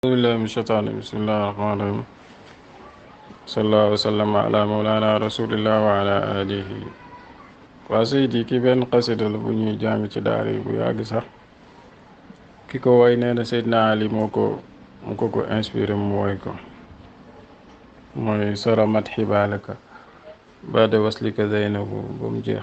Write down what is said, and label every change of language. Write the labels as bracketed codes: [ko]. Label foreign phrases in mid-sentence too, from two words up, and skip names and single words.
[ar] أعوذ بالله من الشيطان بسم الله الرحمن الرحيم صلى الله وسلم على مولانا رسول الله وعلى آله [wo] waa Seydi ki benn xasida la bu ñuy jàng ci daara yi bu yàgg sax ki ko woy nee na Seydina Ali moo ko inspiré mu woy ko mooy [ar] صرمت حبالك بعد وصلك زينب [wo] ba mu jeex